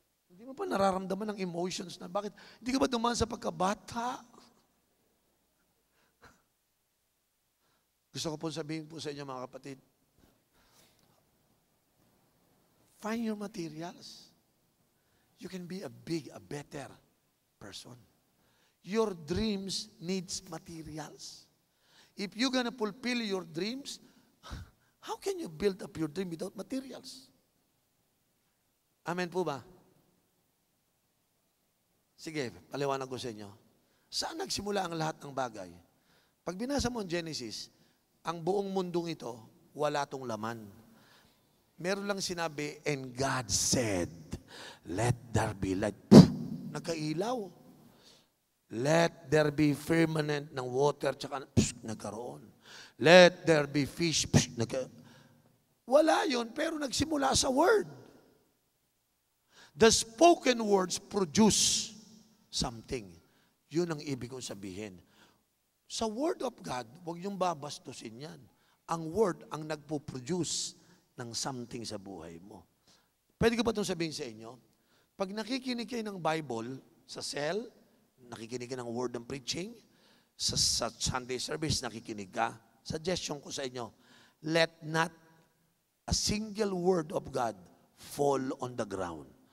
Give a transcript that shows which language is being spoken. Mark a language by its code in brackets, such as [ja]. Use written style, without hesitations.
[tl] Hindi mo pa nararamdaman ng emotions na, bakit? Hindi ka ba dumaan sa pagkabata? Gusto ko po sabihin po sa inyo mga kapatid, [en] find your materials. You can be a better person. Your dreams needs materials. If you're gonna fulfill your dreams, how can you build up your dream without materials? [tl] Amen po ba? Sige, paliwanag ko sa inyo. Saan nagsimula ang lahat ng bagay? Pag binasa mo ang Genesis, ang buong mundong ito, wala tong laman. Meron lang sinabi, [en] and God said, let there be light. [tl] Nagkailaw. [en] Let there be firmament ng water, [tl] tsaka nagkaroon. [en] Let there be fish, [tl] wala yun, pero nagsimula sa word. [en] The spoken words produce something. [tl] Yun ang ibig kong sabihin. Sa word of God, huwag niyong babastusin yan. Ang word ang nagpo-produce ng something sa buhay mo. Pwede ko ba itong sabihin sa inyo? Pag nakikinig kayo ng Bible sa cell, nakikinig ka ng word ng preaching, sa Sunday service, nakikinig ka, suggestion ko sa inyo, [en] let not a single word of God fall on the ground.